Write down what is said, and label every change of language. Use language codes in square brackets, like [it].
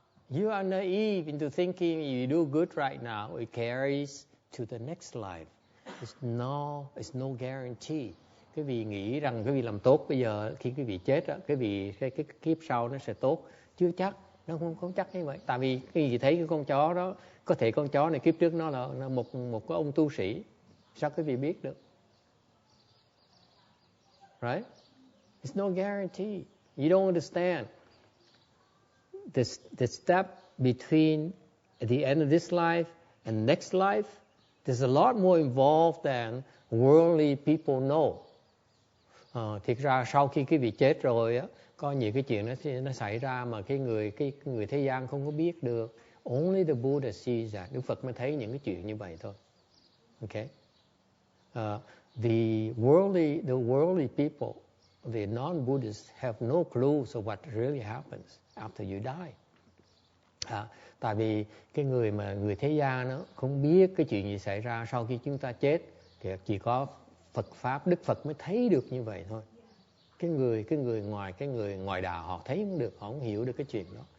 [en] You are naive into thinking you do good right now, it carries to the next life. It's no guarantee. [vi] Cái vị nghĩ rằng cái vị làm tốt bây giờ khi cái vị chết á, cái kiếp sau nó sẽ tốt, chưa chắc. Nó không có chắc như vậy. Tại vì khi thấy cái con chó đó, có thể con chó này kiếp trước nó là một cái ông tu sĩ, sao quý vị biết được? [en] Right? It's no guarantee. You don't understand. The step between the end of this life and next life, there's a lot more involved than worldly people know. [vi] Thiệt ra sau khi quý vị chết rồi á, có nhiều cái chuyện nó xảy ra mà cái người thế gian không có biết được. [en] Only the Buddha sees that. [vi] Đức Phật mới thấy những cái chuyện như vậy thôi. [en] Okay? The worldly people, the non-Buddhists have no clue of what really happens after you die. [vi] Tại vì cái người thế gian nó không biết cái chuyện gì xảy ra sau khi chúng ta chết, thì chỉ có Phật pháp, Đức Phật mới thấy được như vậy thôi. Cái người ngoài đạo họ thấy không được, họ không hiểu được cái chuyện đó.